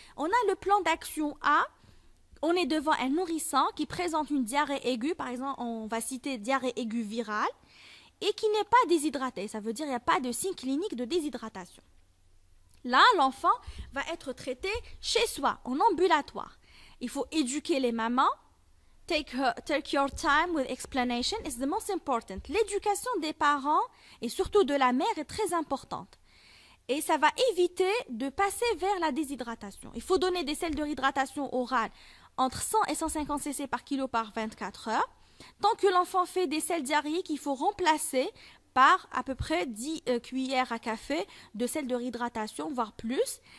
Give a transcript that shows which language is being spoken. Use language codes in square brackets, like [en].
[fr] On a le plan d'action A. On est devant un nourrisson qui présente une diarrhée aiguë, par exemple, on va citer diarrhée aiguë virale, et qui n'est pas déshydraté. Ça veut dire qu'il n'y a pas de signe clinique de déshydratation. Là, l'enfant va être traité chez soi, en ambulatoire. Il faut éduquer les mamans. [en] Take your time with explanation is the most important. [fr] L'éducation des parents et surtout de la mère est très importante. Et ça va éviter de passer vers la déshydratation. Il faut donner des sels de réhydratation orale entre 100 et 150 cc par kilo par 24 heures. Tant que l'enfant fait des sels diarrhéiques, il faut remplacer par à peu près 10 cuillères à café de sels de réhydratation, voire plus.